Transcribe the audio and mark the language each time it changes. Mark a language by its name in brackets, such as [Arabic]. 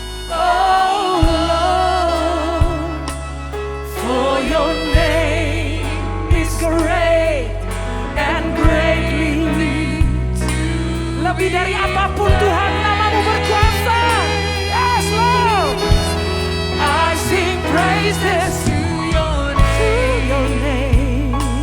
[English] Oh, Lord, for your name is great and greatly too. [Indonesian] Lebih dari apapun Tuhan, nama-Mu berkuasa. [English] Yes, Lord. I sing praises to your name.